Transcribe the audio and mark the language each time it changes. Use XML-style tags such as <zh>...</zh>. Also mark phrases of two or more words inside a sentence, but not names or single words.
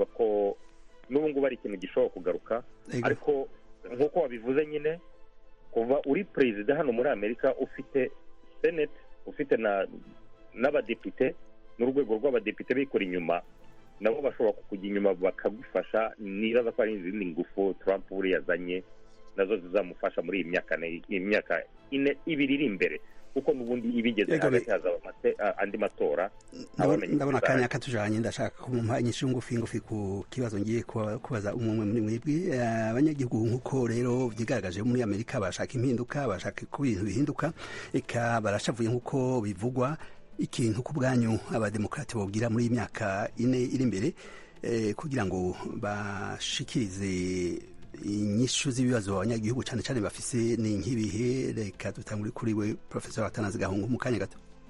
<rw>ko n'ubu ngubu ari ikintu gishobora kugaruka ariko nk'uko wabivuze nyine kuva uri perezida hano muri Amerika ufite Senate ufite n'abadepite n'urwego rw'abadepite bikora inyuma nabo bashobora kukujya inyuma bakagufasha nibaza ko ari izindi ngufu Trump buri yazanye nazo zizamufasha muri iyi myaka ibiri iri imbere kuko n'ubundi ibigeze hagati hazaba andi matora</rw> <rn>ndabona akanya katujanye ndashaka kumpa inyishu ngufi ku kibazo ngiye kubaza umwe muri mwebwe abanyagihugu nk'uko rero byigaragaje muri Amerika bashaka impinduka bashaka ko ibintu bihinduka eka barashavuye nk'uko bivugwa ikintu ku bwanyu abademokrate bogira muri iyi myaka ine iri imbere kugira ngo bashikirize inyishu z'ibibazo abanyagihugu cyane cyane bafise ni nk'ibihe reka dutangure kuri we Professor Atanazi Gahungu mu kanya gato</rn>